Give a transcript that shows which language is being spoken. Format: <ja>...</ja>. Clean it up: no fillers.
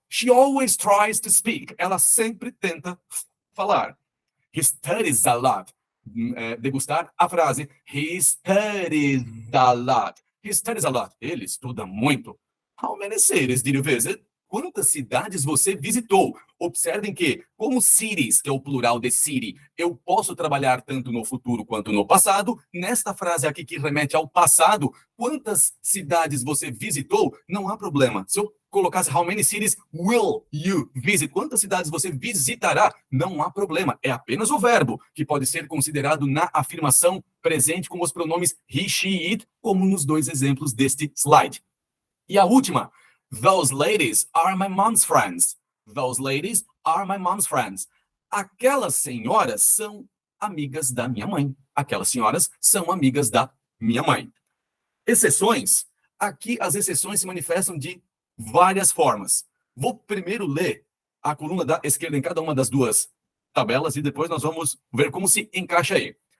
<en>She always tries to speak.</en> <pt>Ela sempre tenta falar.</pt> <en>He studies a lot.</en> <pt>Degustar a frase.</pt> <en>He studies a lot. He studies a lot.</en> <pt>Ele estuda muito.</pt> <en>How many cities did you visit?</en> <pt>Quantas cidades você visitou? Observem que, como cities, que é o plural de city, eu posso trabalhar tanto no futuro quanto no passado. Nesta frase aqui que remete ao passado, quantas cidades você visitou? Não há problema. Se eu colocasse</pt> <en>how many cities will you visit?</en> <pt>Quantas cidades você visitará? Não há problema. É apenas o verbo, que pode ser considerado na afirmação presente com os pronomes he, she, it, como nos 2 exemplos deste slide. E a última,</pt> <en>those ladies are my mom's friends. Those ladies are my mom's friends.</en> <pt>Aquelas senhoras são amigas da minha mãe. Aquelas senhoras são amigas da minha mãe. Exceções. Aqui as exceções se manifestam de várias formas. Vou primeiro ler a coluna da esquerda em cada uma das 2 tabelas e depois nós vamos ver como se encaixa aí.</pt>